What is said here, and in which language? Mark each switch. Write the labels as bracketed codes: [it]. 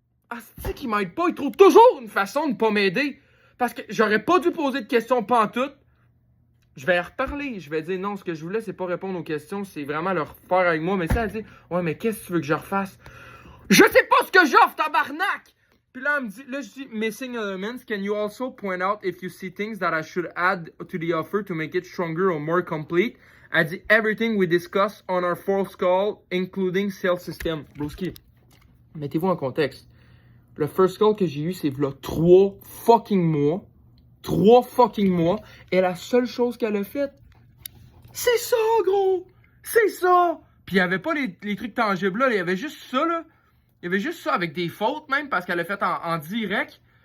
[fr] Asti qu'il m'aide pas, il trouve toujours une façon de pas m'aider. Parce que j'aurais pas dû poser de questions pantoute. Je vais reparler, je vais dire non, ce que je voulais, c'est pas répondre aux questions, c'est vraiment leur faire avec moi. Mais ça, elle dit, ouais, mais qu'est-ce que tu veux que je refasse? Je sais pas ce que j'offre, tabarnak! Puis là, elle me dit, là, je dis, [en] missing elements. Can you also point out if you see things that I should add to the offer to make it stronger or more complete? [fr] Elle dit, [en] everything we discussed on our first call, including sales system. [fr] Broski, mettez-vous en contexte. Le first call que j'ai eu, c'est v'là 3 fucking mois. 3 fucking mois. Et la seule chose qu'elle a faite, c'est ça, gros! C'est ça! Puis il n'y avait pas les trucs tangibles là, il y avait juste ça, là. Il y avait juste ça avec des fautes même parce qu'elle l'a fait en direct.